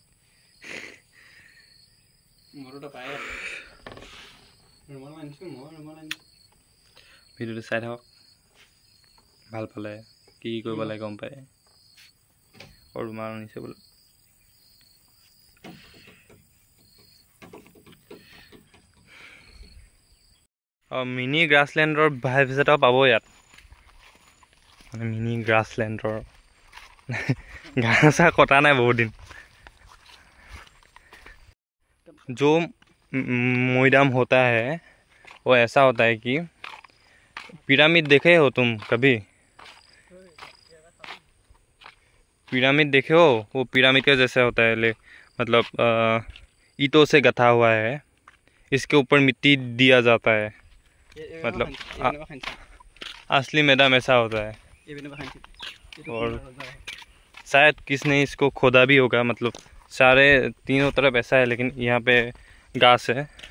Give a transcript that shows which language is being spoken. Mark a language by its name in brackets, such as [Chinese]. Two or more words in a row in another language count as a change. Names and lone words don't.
[Assamese] ভিডিঅ'টো চাই থাকক ভাল পালে কি কৰিব লাগে গম পায় আৰু ৰুমাল আনিছে বোলে মিনি গ্ৰাছলেণ্ডৰ ভাইবছ এটাও পাব ইয়াত মানে মিনি গ্ৰাছলেণ্ডৰ ঘাঁহ চাহ কটা নাই বহুত দিন [Hindi] जो मैदान होता है वो ऐसा होता है कि पिरामिड देखे हो तुम कभी पिरामिड देखे हो वो पिरामिड के जैसा होता है मतलब ईंटों से गथा हुआ है इसके ऊपर मिट्टी दिया जाता है मतलब असली मैदान ऐसा होता है और शायद किसने इसको खोदा भी होगा मतलब सारे तीनों तरफ ऐसा है लेकिन यहाँ पे घास है